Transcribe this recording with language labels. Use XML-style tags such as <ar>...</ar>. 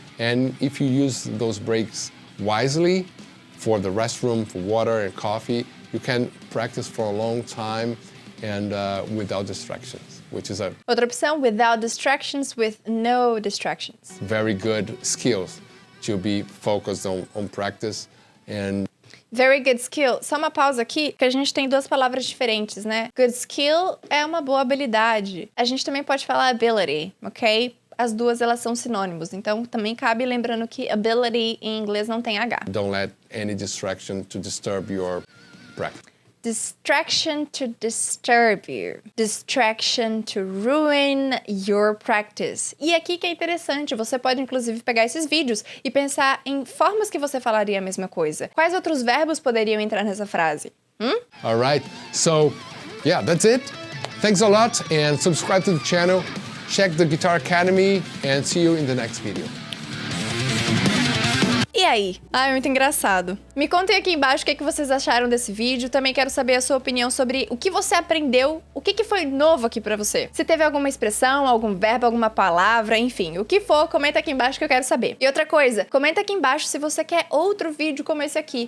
<en>And if you use those breaks wisely for the restroom, for water and coffee, you can practice for a long time and without distractions, which is a</en> <pt>Outra opção,</pt> <en>without distractions, with no distractions. very good skills to be focused on practice and Very good skill.</en> <pt>Só uma pausa aqui, que a gente tem duas palavras diferentes, né?</pt> <en>Good skill</en> <pt>é uma boa habilidade. A gente também pode falar ability, ok? As duas, elas são sinônimos. Então, também cabe lembrando que ability em inglês não tem H.</pt> <en>don't let any distraction to disturb your practice. Distraction to disturb you. Distraction to ruin your practice.</en> <pt>E aqui que é interessante, você pode inclusive pegar esses vídeos e pensar em formas que você falaria a mesma coisa. Quais outros verbos poderiam entrar nessa frase?</pt> <en>All right, so yeah, that's it. Thanks a lot and subscribe to the channel. Check the Guitar Academy and see you in the next video.</en> <pt>E aí? Ai, muito engraçado. Me contem aqui embaixo o que vocês acharam desse vídeo. Também quero saber a sua opinião sobre o que você aprendeu, o que foi novo aqui pra você. Se teve alguma expressão, algum verbo, alguma palavra, enfim, o que for, comenta aqui embaixo que eu quero saber. E outra coisa, comenta aqui embaixo se você quer outro vídeo como esse aqui.</pt>